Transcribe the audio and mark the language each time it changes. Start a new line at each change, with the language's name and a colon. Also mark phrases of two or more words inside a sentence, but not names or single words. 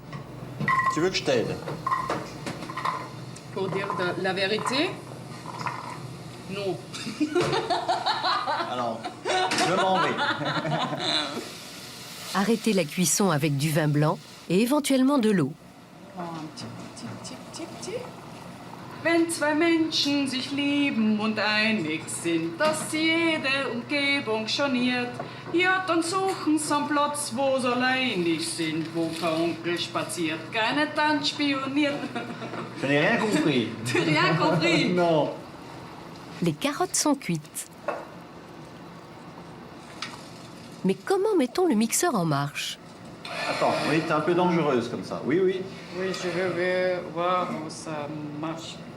French: Tu veux que je t'aide? Pour dire la vérité, non. Alors, je m'en vais. Arrêter la cuisson avec du vin blanc et éventuellement de l'eau.
German: Wenn zwei Menschen sich lieben und einig sind, dass sie jede Umgebung charniert, ja, dann suchen sie einen Platz, wo sie alleinig sind, wo kein Onkel spaziert, keine Tante spioniert.
French: Je n'ai rien compris. Tu n'as rien compris? Non. Les carottes sont cuites. Mais comment mettons le mixeur en marche? Attends, oui, t'es un peu dangereuse comme ça. Oui, oui. Oui, je veux voir où ça marche.